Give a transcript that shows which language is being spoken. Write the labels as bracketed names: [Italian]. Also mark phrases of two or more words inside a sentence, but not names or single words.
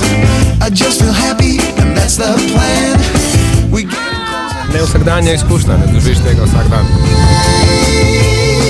[English] I just feel happy and that's the plan. We get [Slovenian] Ne vsakdanja izkušnja, ne doživiš tega vsak dan.